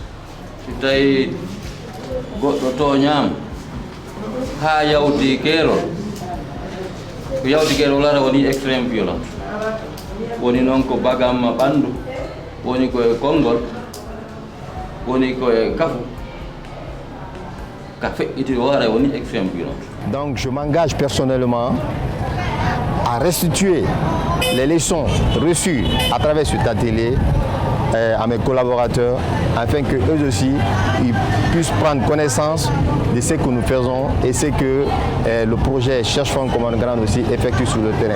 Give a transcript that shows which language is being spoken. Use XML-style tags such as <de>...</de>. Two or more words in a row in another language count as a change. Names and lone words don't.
<ff>Si tawi goɗɗo toñama ha yawdi keerol, ko yawdi keerol ara woni</ff> <fr>extrême violence,</fr> <ff>woni noon ko bagamma ɓandu, woni koye konngol, woni koye kafu, ka feƴƴiti o ara woni</ff> <fr>extrême violence. Donc je m'engage personnellement à restituer les leçons reçues à travers cet atelier à mes collaborateurs afin qu'eux aussi ils puissent prendre connaissance de ce que nous faisons et ce que le projet Cherche Fond Common Ground aussi effectue sur le terrain.</fr>